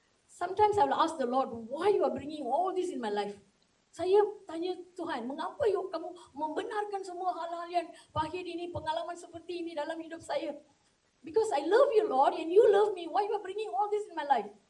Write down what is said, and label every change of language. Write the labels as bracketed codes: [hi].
[en] Sometimes I will ask the Lord, why you are bringing all this in my life? [id] Saya tanya Tuhan, mengapa kamu membenarkan semua hal-hal yang pahit ini, pengalaman seperti ini dalam hidup saya? [en] Because I love you Lord and you love me, why you are bringing all this in my life?